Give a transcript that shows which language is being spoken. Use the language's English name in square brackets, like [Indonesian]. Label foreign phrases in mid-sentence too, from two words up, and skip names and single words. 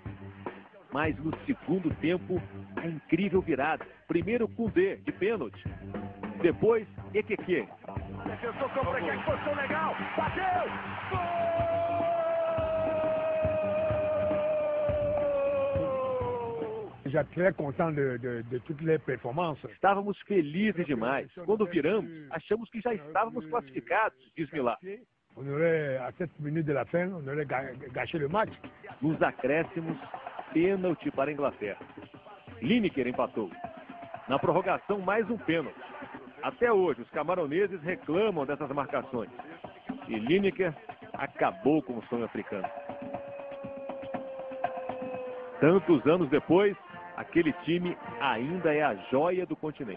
[Portuguese] Mas no segundo tempo, a incrível virada. Primeiro Koundé, de pênalti. Depois, Ekeke. Defensor contra aqui, posição legal, bateu! Gol! [French] Já très content de toutes les performances. [Portuguese] Estávamos felizes demais. Quando viramos, achamos que já estávamos classificados, diz Milá. [French] On aurait, à 7 minutes de la fin, on aurait gâché le match. [Portuguese] Nos acréscimos, pênalti para a Inglaterra. Lineker empatou. Na prorrogação, mais um pênalti. Até hoje, os camaroneses reclamam dessas marcações. E Lineker acabou com o sonho africano. Tantos anos depois, aquele time ainda é a joia do continente.